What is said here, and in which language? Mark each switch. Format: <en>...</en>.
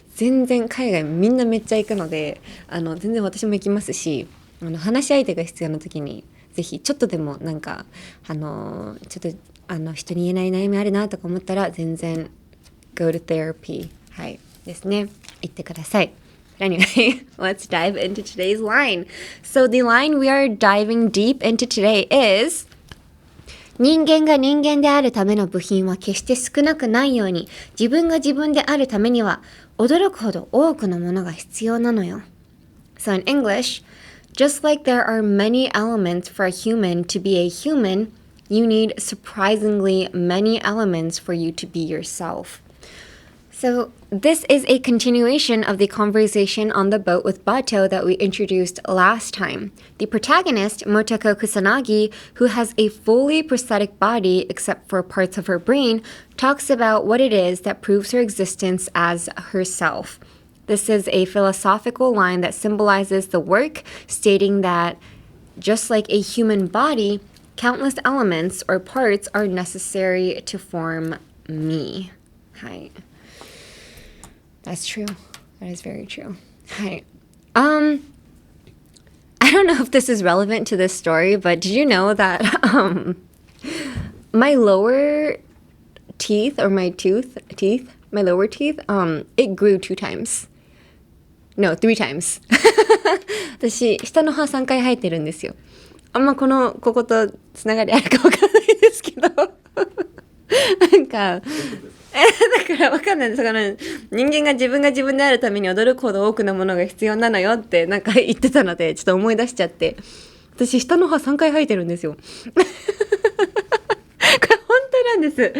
<ja>全然海外みんなめっちゃ行くので、全然私も行きますし、話し相手が必要な時にぜひちょっとでもなんかちょっと人に言えない悩みあるなとか思ったら全然 go to therapy はいですね、行ってください。</ja> <en>Anyway, let's dive into today's line.</en> <ja>So the line we are diving deep into today is 人間が人間であるための部品は決して少なくないように、自分が自分であるためには驚くほど多くのものが必要なのよ。</ja> <en>So in English, just like there are many elements for a human to be a human, you need surprisingly many elements for you to be yourself. So this is a continuation of the conversation on the boat with Bato that we introduced last time. The protagonist, Motoko Kusanagi, who has a fully prosthetic body except for parts of her brain, talks about what it is that proves her existence as herself. This is a philosophical line that symbolizes the work, stating that just like a human body, countless elements or parts are necessary to form me. はい。That's true. That is very true. Hi. I don't know if this is relevant to this story, but did you know that my lower teeth or my my lower teeth, it grew 2 times. No, 3 times.</en> <ja>私、下の歯3回生えてるんですよ。あんまこことつながりあるかわかんないですけど。なんか、だからわかんないです。だから人間が自分が自分であるために驚くほど多くのものが必要なのよってなんか言ってたので、ちょっと思い出しちゃって、私下の歯3回生えてるんですよ。これ本当なんです。</ja>